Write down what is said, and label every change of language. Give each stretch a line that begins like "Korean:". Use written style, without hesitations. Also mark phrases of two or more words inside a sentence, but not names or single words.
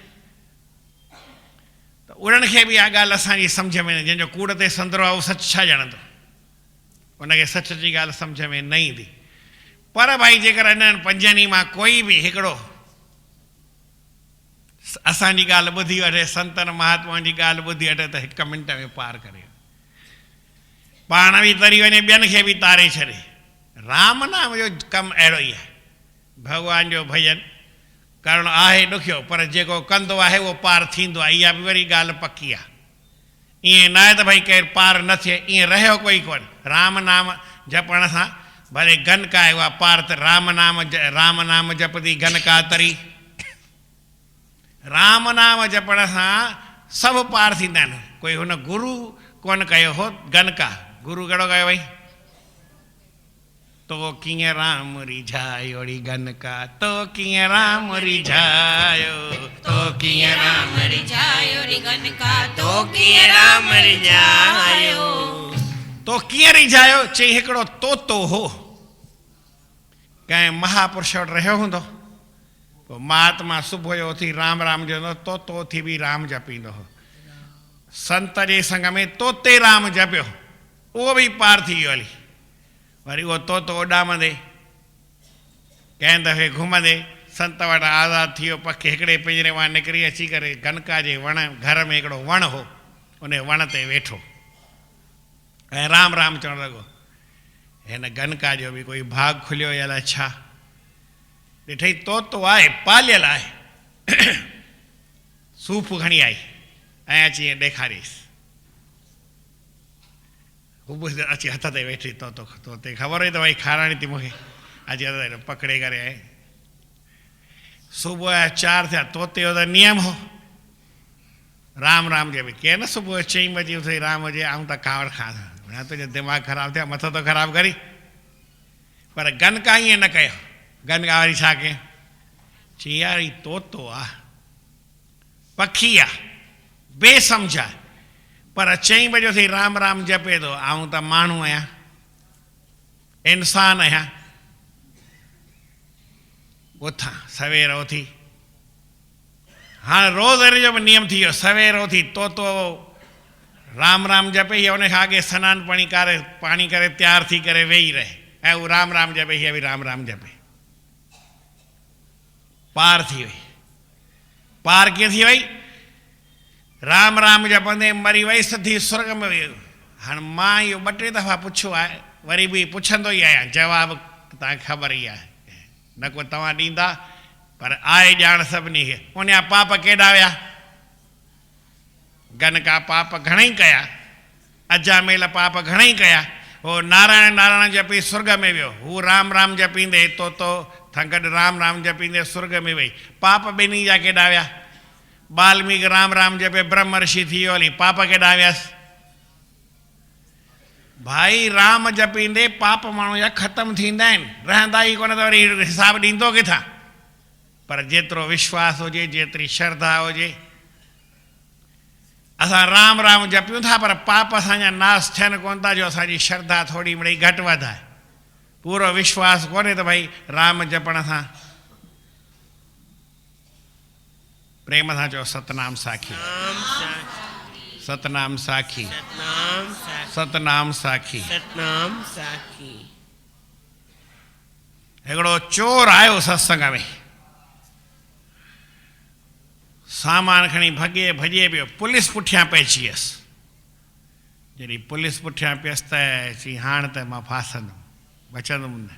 Sindhi: त उन्हनि खे बि इहा ॻाल्हि असांजी सम्झ में न जंहिंजो कूड़ ते संदरो आहे उहो सच छा ॼणंदो उनखे सच जी ॻाल्हि सम्झ में न ईंदी पर भाई जेकर इन्हनि 5 मां कोई बि हिकिड़ो असांजी ॻाल्हि ॿुधी वठे संतनि महात्माउनि जी ॻाल्हि ॿुधी वठे त 1 मिंट में पार करे पाण बि तरी वञे ॿियनि खे बि तारे छॾे राम नाम जो कमु अहिड़ो ई आहे भॻवान जो भॼन करणु आहे ॾुखियो पर जेको कंदो आहे उहो पार थींदो आहे इहा बि वरी ॻाल्हि पकी आहे ईअं न आहे त भई केरु पार न थिए ईअं रहियो कोई कोन राम नाम जपण सां भले गनका आहे उहा पार त राम नाम जपदी गनका तरी राम नाम जपण सां सभु पार थींदा आहिनि कोई हुन गुरू कोन कयो हो गनका गुरू कहिड़ो कयो भई तो कीअं राम रिझायो री गनका तो कीअं राम रिझायो तो कीअं राम रिझायो रे गनका तो कीअं राम रिझायो तो कीअं रिझायो चई हिकिड़ो तोतो हो कंहिं महापुरुष वटि रहियो हूंदो पोइ महात्मा सुबुह जो उथी राम राम चवंदो तोतो उथी बि राम जपींदो हो संत जे संग में तोते राम जपियो उहो बि पार थी वियो हली वरी उहो तोतो उॾामंदे कंहिं दफ़े घुमंदे संत वटि आज़ादु थी वियो पखी हिकिड़े पिंजरे मां निकिरी अची करे गनका जे वण घर में हिकिड़ो वण हो उन वण ते वेठो ऐं राम राम चवणु लॻो हिन गनका जो बि कोई भाग खुलियो या अलाए छा ॾिठई तोतो आहे पालियल आहे सूफ़ खणी आई ऐं अची ईअं ॾेखारियसि हू बि अची हथ ते वेठी तोते ख़बर हुई त भई खाराइणी थी मूंखे अची हथ ते पकिड़े करे ऐं सुबुह जा 4 थिया तोते जो त नियम हो राम राम जे बि केरु न सुबुह जो 4 बजे उथई राम जे आऊं त कावड़ खां तुंहिंजो दिमाग़ु ख़राबु थिया मथो तो ख़राबु करी पर गनका ईअं न कयो गनका वरी छा कयईं चई यार ही तोतो आहे पखी आहे बेसम्झ आहे पर 4 बजे उथी राम राम जपे थो आऊं त माण्हू आहियां इंसान आहियां उथां सवेर उथी हाणे रोज़ जो बि नियम थी वियो सवेर उथी तोतो राम राम जपे हीअ उन खां अॻे सनानु पाणी करे तयारु थी करे वेही रहे ऐं उहो राम राम जपे हीअ बि राम राम जपे पार थी वई पार कीअं थी वई राम राम जपंदे मरी वई सिधी स्वर्ग में वई हाणे मां इहो 2-3 दफ़ा पुछियो आहे वरी बि पुछंदो ई आहियां जवाबु तव्हांखे ख़बर ई आहे न को तव्हां ॾींदा पर आहे ॼाण सभिनी खे उन जा पाप केॾा विया गनका पाप घणेई कया अजामेल पाप घणेई कया हो नारायण नारायण जपी स्वर्ग में वियो हू राम राम जपींदे तोतो सां गॾु राम राम जपींदे स्वर्ग में वई पाप ॿिन्ही जा केॾा विया वाल्मीकि राम राम जपे ब्रह्म ऋषि थी वियो हली पाप केॾा वियसि भाई राम जपींदे पाप माण्हू जा ख़तमु थींदा आहिनि रहंदा ई कोन त वरी हिसाबु ॾींदो किथां पर जेतिरो विश्वास हुजे जेतिरी श्रद्धा हुजे असां राम राम जपियूं था पर पाप असांजा नाश थियनि कोन था जो असांजी श्रद्धा थोरी मिड़ई घटि वधि आहे पूरो विश्वास कोन्हे त भई राम जपण सां प्रेम सां चओ सतनाम साखी सतनाम साखी सतनाम साखी सतनाम साखी हिकिड़ो चोर आयो सत्संग में सामान खणी भॼे पियो पुलिस पुठियां पइजी वियसि जॾहिं पुलिस पुठियां पियसि त चई हाणे त मां फासंदुमि बचंदुमि न।